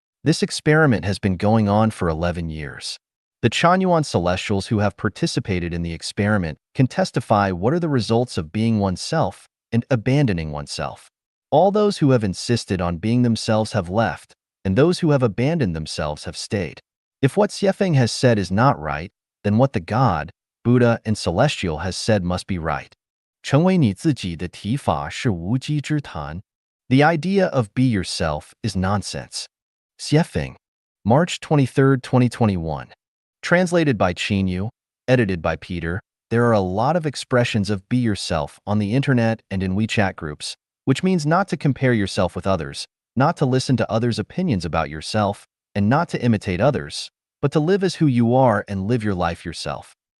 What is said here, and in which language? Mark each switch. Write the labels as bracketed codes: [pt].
[en] This experiment has been going on for 11 years. The Chanyuan celestials who have participated in the experiment can testify what are the results of being oneself and abandoning oneself. All those who have insisted on being themselves have left, and those who have abandoned themselves have stayed. If what Xiefeng has said is not right, then what the God, Buddha, and Celestial has said must be right. [zh] 成为你自己的提法是无稽之谈. [en] The idea of be yourself is nonsense. Xiefeng, March 23, 2021. Translated by Qinyu, edited by Peter. There are a lot of expressions of be yourself on the internet and in WeChat groups, which means not to compare yourself with others, not to listen to others' opinions about yourself, and not to imitate others, but to live as who you are and live your life yourself.